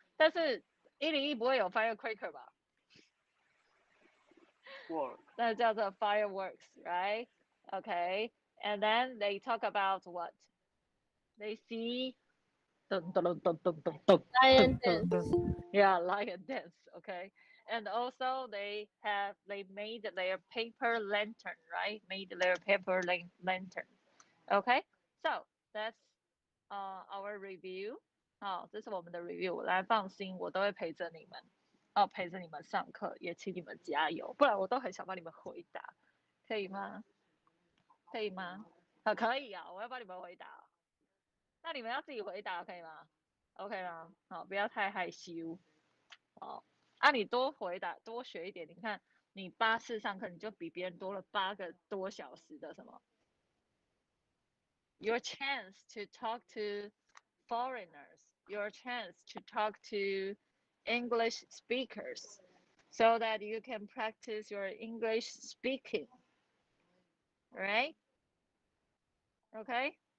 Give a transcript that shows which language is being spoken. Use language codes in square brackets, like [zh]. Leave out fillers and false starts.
[zh] 但是101不会有 firecracker 吧？ [en] work 那叫做 fireworks, right? Okay. And then they talk about what? They see Lion dance. yeah, lion dance, okay. And also they made their paper lantern, right? Made their paper lantern. Okay, so that's our review. [zh] 好，这是我们的 review。来，放心，我都会陪着你们，陪着你们上课，也请你们加油，不然我都很想帮你们回答，可以吗？可以吗？可以啊，我要帮你们回答。那你们要自己回答，可以吗 ？OK 吗？好，不要太害羞。好，你多回答，多学一点。你看，你8次上课，你就比别人多了8个多小时的什么 [en] ？Your chance to talk to foreigners, your chance to talk to English speakers, so that you can practice your English speaking. Right? Okay?